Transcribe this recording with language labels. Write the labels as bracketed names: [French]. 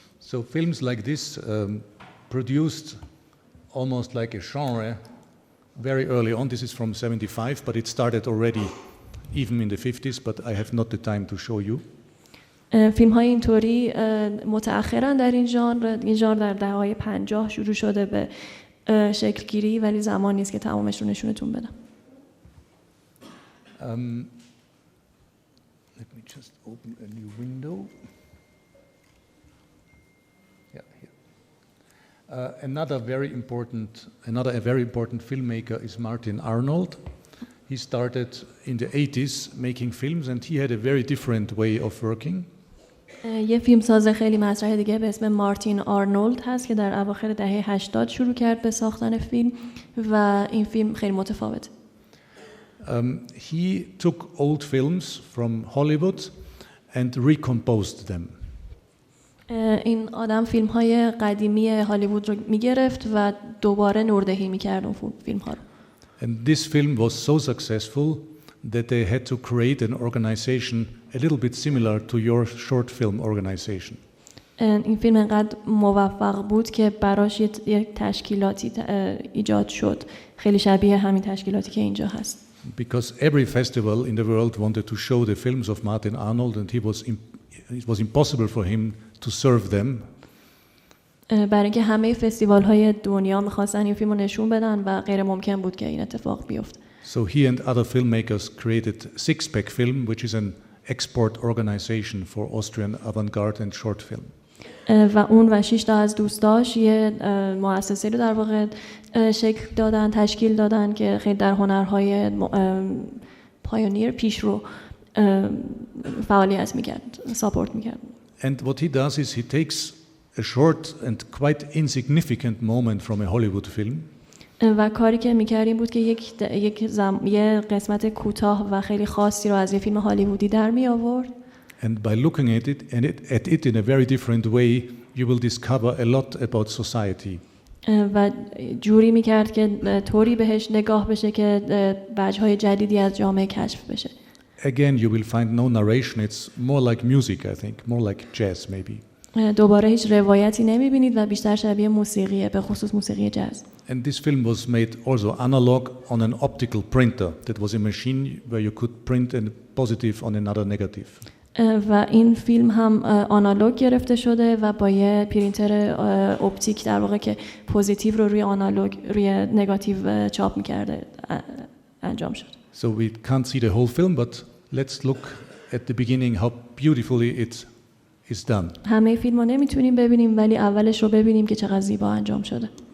[English] So films like this produced almost like a genre very early on. This is from 75, but it started already even in the 50s, but I have not the time to show you. [Persian] فیلم‌های اینطوری متأخرن در این ژانر در دهه‌های 50 شروع شده به شکل گیری، ولی زمان نیست که تمامش رو نشونتون بدم. [English] Let me just open a new window. Yeah, here. Another very important filmmaker is Martin Arnold. He started in the 80s making films, and he had a very different way of working. [Persian] یه فیلمساز خیلی مطرح دیگه به اسم مارتین آرنولد هست که در اواخر دهه 80 شروع کرد به ساختن فیلم و این فیلم خیلی متفاوته. [English] He took old films from Hollywood and recomposed them. [Persian] این آدم فیلم‌های قدیمی هالیوود رو می‌گرفت و دوباره نوردهی می‌کرد اون فیلم‌ها رو. [English] And this film was so successful that they had to create an organization a little bit similar to your short film organization. [Persian] این فیلم انقدر موفق بود که براش یک تشکیلاتی ایجاد شد خیلی شبیه همین تشکیلاتی که اینجا هست. [English] Because every festival in the world wanted to show the films of Martin Arnold, and it was impossible for him to serve them. [Persian] برای اینکه همه فستیوال‌های دنیا می‌خواستن این فیلمو نشون بدن و غیر ممکن بود که این اتفاق بیفته. [English] So he and other filmmakers created Sixpack Film, which is an export organization for Austrian avant-garde and short film. [Persian] و اون و 6 تا از دوستاش یه مؤسسه رو در واقع تشکیل دادن که خیلی در هنرهای پایونیر پیشرو فعالیت می‌کرد، ساپورت می‌کرد. [English] And what he does is he takes a short and quite insignificant moment from a Hollywood film. [Persian] و کاری که می‌کرد این بود که یه قسمت کوتاه و خیلی خاصی رو از یه فیلم هالیوودی در می آورد. [English] And by looking at it in a very different way, you will discover a lot about society. [Persian] و جوری می‌کرد که طوری بهش نگاه بشه که وجه‌های جدیدی از جامعه کشف بشه. [English] Again, you will find no narration. It's more like music, I think, more like jazz maybe. [Persian] دوباره هیچ روایتی نمیبینید و بیشتر شبیه موسیقیه، به خصوص موسیقی جاز. [English] And this film was made also analog on an optical printer. That was a machine where you could print a positive on another negative. [Persian] و این فیلم هم آنالوگ گرفته شده و با یه پرینتر اپتیک در واقع که پوزیتیو رو روی آنالوگ روی نگاتیو چاپ می‌کرده انجام شد. [English] So we can't see the whole film, but let's look at the beginning how beautifully it is done. [Persian] همه فیلم رو نمیتونیم ببینیم ولی اولش رو ببینیم که چقدر زیبا انجام شده.